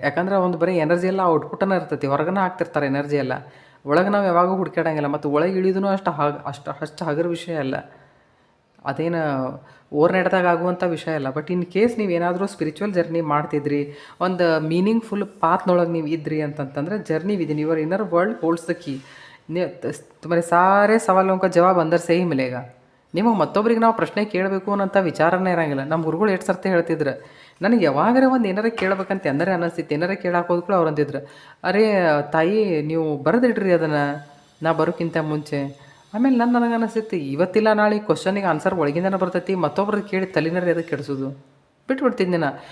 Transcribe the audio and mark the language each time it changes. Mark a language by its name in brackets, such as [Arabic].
[Kannada] ಯಾಕಂದ್ರೆ ಒಂದು ಬರೀ ಎನರ್ಜಿ ಎಲ್ಲ ಔಟ್ಪುಟ್ಟನ ಇರ್ತೈತಿ, ಹೊರಗನ ಹಾಕ್ತಿರ್ತಾರೆ ಎನರ್ಜಿ ಎಲ್ಲ, ಒಳಗೆ ನಾವು ಯಾವಾಗೂ ಹುಡುಕ್ಯಾಡಂಗಿಲ್ಲ. ಮತ್ತು ಒಳಗೆ ಇಳಿದೂ ಅಷ್ಟು ಹಗರ ವಿಷಯ ಅಲ್ಲ, ಅದೇನು ಓವರ್ನೈಟ್ದಾಗ ಆಗುವಂಥ ವಿಷಯ ಅಲ್ಲ. ಬಟ್ ಇನ್ ಕೇಸ್ ನೀವು ಏನಾದರೂ ಸ್ಪಿರಿಚುವಲ್ ಜರ್ನಿ ಮಾಡ್ತಿದ್ರಿ, ಒಂದು ಮೀನಿಂಗ್ಫುಲ್ ಪಾತ್ನೊಳಗೆ ನೀವು ಇದ್ರಿ ಅಂತಂತಂದ್ರೆ, [English] Journey within your inner world holds the key. [Hindi] तुम्हारे सारे सवालों का जवाब अंदर से ही मिलेगा. [Kannada] ನಿಮಗೆ ಮತ್ತೊಬ್ರಿಗೆ ನಾವು ಪ್ರಶ್ನೆ ಕೇಳಬೇಕು ಅನ್ನೋಂಥ ವಿಚಾರನೇ ಇರಂಗಿಲ್ಲ. ನಮ್ಮ ಗುರುಗಳು ಎಷ್ಟು ಸರ್ತಿ ಹೇಳ್ತಿದ್ರು, ನನಗೆ ಯಾವಾಗಾರ ಒಂದು ಏನಾರ ಕೇಳ್ಬೇಕಂತ ಎಂದರೆ ಅನ್ನಿಸ್ತಿತ್ತು. ಏನಾರ ಕೇಳಕ್ಕೆ ಹೋದ್ ಕೂಡ ಅವ್ರು ಅಂತಿದ್ರು, ಅರೇ ತಾಯಿ ನೀವು ಬರೆದಿಡ್ರಿ ಅದನ್ನು, ನಾ ಬರೋಕ್ಕಿಂತ ಮುಂಚೆ. ಆಮೇಲೆ ನನಗೆ ಅನಿಸ್ತಿತ್ತು, ಇವತ್ತಿಲ್ಲ ನಾಳೆ ಕ್ವಶನಿಗೆ ಆನ್ಸರ್ ಒಳಗಿಂದನೇ ಬರ್ತೈತಿ, ಮತ್ತೊಬ್ರಿಗೆ ಕೇಳಿ ತಲೆನರಿ ಅದಕ್ಕೆ ಕೆಡಿಸೋದು ಬಿಟ್ಬಿಡ್ತಿದ್ದೆ ನಾ.